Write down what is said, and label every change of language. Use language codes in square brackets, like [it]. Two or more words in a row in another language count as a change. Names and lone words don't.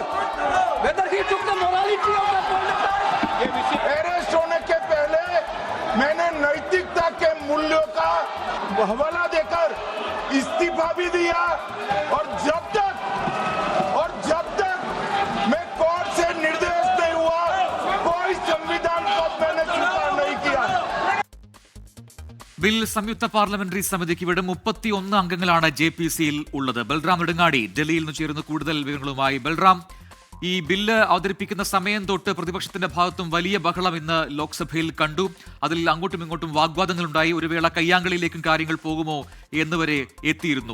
[en] Whether he took the morality of the point [hi] अरेस्ट होने के पहले मैंने नैतिकता के मूल्यों का हवाला देकर इस्तीफा भी दिया और जब तक मैं कोर्ट से निर्देश नहीं हुआ कोई संविधान पद मैंने स्वीकार नहीं किया. [ml] ബിൽ സംയുക്ത പാർലമെന്ററി സമിതിക്ക് വിടും. 31 അംഗങ്ങളാണ് JPCയിൽ ഉള്ളത്. ബൽറാം നെടുങ്ങാടി ഡൽഹിയിൽ നിന്ന് ചേരുന്ന കൂടുതൽ വിവരങ്ങളുമായി. ബൽറാം, ഈ ബില്ല് അവതരിപ്പിക്കുന്ന സമയം തൊട്ട് പ്രതിപക്ഷത്തിന്റെ ഭാഗത്തും വലിയ ബഹളം ഇന്ന് ലോക്സഭയിൽ കണ്ടു. അതിൽ അങ്ങോട്ടും ഇങ്ങോട്ടും വാഗ്വാദങ്ങളുണ്ടായി. ഒരു വേള കയ്യാങ്കളിയിലേക്കും കാര്യങ്ങൾ പോകുമോ എന്നുവരെ എത്തിയിരുന്നു.